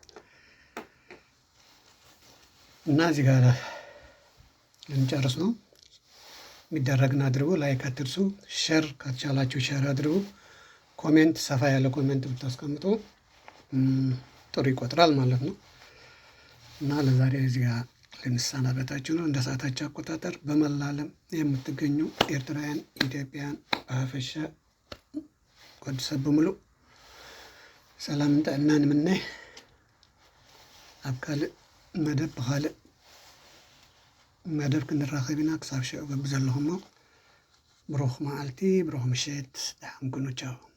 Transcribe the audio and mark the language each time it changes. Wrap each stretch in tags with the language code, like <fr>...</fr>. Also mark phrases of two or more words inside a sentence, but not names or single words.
<am>እና እዚህ ጋር ልንጨርስ ነው። የሚደረግን አድርጉ። ላይክ አትርሱ። ሼር ካቻላችሁ ሼር አድርጉ። ኮሜንት ሰፋ ያለ ኮሜንት ብታስቀምጡ ጥሩ ይቆጥራል ማለት ነው። እና ለዛሬ እዚህ ጋር ልንሰናበታችሁ ነው። እንደ ሰዓታችሁ አቆጣጠር በመላ ዓለም የምትገኙ ኤርትራውያን፣ ኢትዮጵያውያን በሀፈሻ ወዲ ሰብ በሙሉ</am> <ti>ሰላም ጥዕናን ምነ ኣብ ካልእ መደብ ብካልእ መደብ ክንራኸብ ኢና። ክሳብ ሽዑ ገብዘለኹሞ ብሩኽ መዓልቲ ብሩኽ ምሸት ደሓን ኩኑ ቻው።</ti>